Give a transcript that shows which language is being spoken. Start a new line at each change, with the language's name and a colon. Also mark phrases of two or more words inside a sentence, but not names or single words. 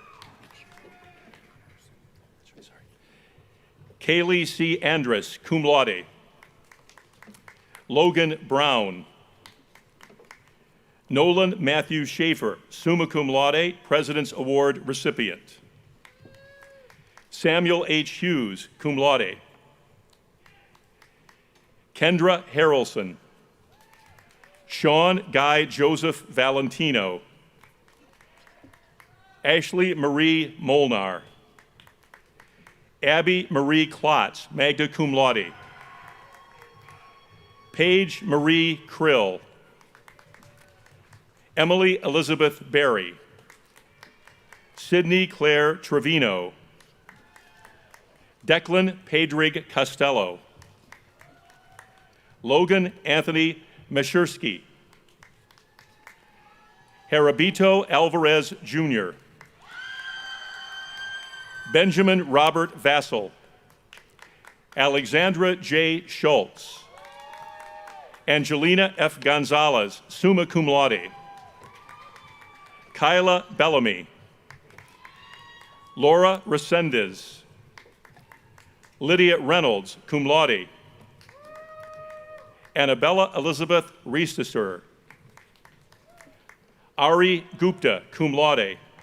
English: Kaylee C. Andrus,
Latin: cum laude.
English: Logan Brown. Nolan Matthew Schaefer,
Latin: summa cum laude,
English: President's Award recipient. Samuel H. Hughes,
Latin: cum laude.
English: Kendra Harrelson. Sean Guy Joseph Valentino. Ashley Marie Molnar. Abby Marie Klotz,
Latin: magna cum laude.
English: Paige Marie Krill. Emily Elizabeth Berry. Sydney Claire Trevino. Declan Pedrig Costello. Logan Anthony Meshersky. Herabito Alvarez Jr. Benjamin Robert Vassell. Alexandra J. Schultz. Angelina F. Gonzalez,
Latin: summa cum laude.
English: Kyla Bellamy. Laura Resendez. Lydia Reynolds,
Latin: cum laude.
English: Annabella Elizabeth Riesteser. Ari Gupta,
Latin: cum laude.